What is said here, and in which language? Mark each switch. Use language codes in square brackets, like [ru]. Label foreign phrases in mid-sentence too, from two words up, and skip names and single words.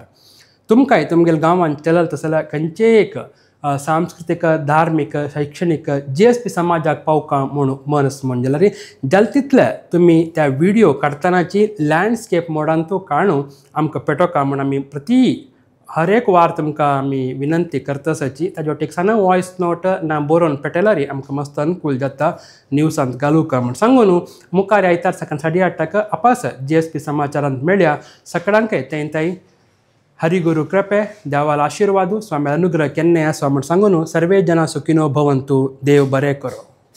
[kok] तुमकांय तुमगेल्या गांवांत चलल तसल्या खंयचेय एक सांस्कृतिक धार्मीक शैक्षणिक GSP समाजाक पावका म्हूण मनस म्हण जाल्यार जालें तितले तुमी त्या व्हिडिओ काडटनाची लँडस्केप मोडांतू काडून आमकां पेटोवका म्हूण आमी प्रति हर एक वार तुमकां आमी विनंती करता आसाची. ताजे वाटेक साना [en] voice note [kok] ना बरोवन पेटयल्यार आमकां मस्त अनुकूल जाता न्यूजांत घालूंका म्हूण सांगून मुखार आयतार सकाळ 8:30 आपास GSP समाचारांत मेळया. सकाळांकय तें ಹರಿಗುರು ಕೃಪೆ ದೇವಾಲ ಆಶೀರ್ವಾದ ಸ್ವಾಮಿ ಅನುಗ್ರಹ ಕೆನ್ನೆಯ ಸ್ವಾಮಿ ಸಂಗನು [sa] ಸರ್ವೇ ಜನ ಸುಖಿನೋ ಭವಂತು [kok] ದೇವ್ ಬರೇಕರು.